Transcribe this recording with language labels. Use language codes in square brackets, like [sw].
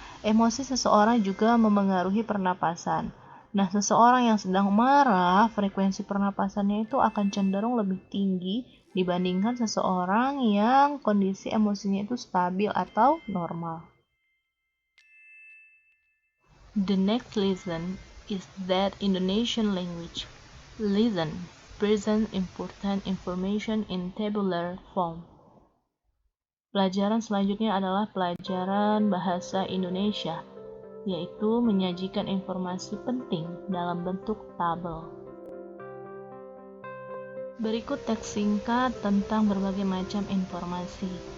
[id] Emosi seseorang juga memengaruhi pernapasan. Nah, seseorang yang sedang marah, frekuensi pernapasannya itu akan cenderung lebih tinggi dibandingkan seseorang yang kondisi emosinya itu stabil atau normal. [en] The next lesson is that Indonesian language lesson presents important information in tabular form. [id] Pelajaran selanjutnya adalah pelajaran bahasa Indonesia, yaitu menyajikan informasi penting dalam bentuk tabel. Berikut teks singkat tentang berbagai macam informasi.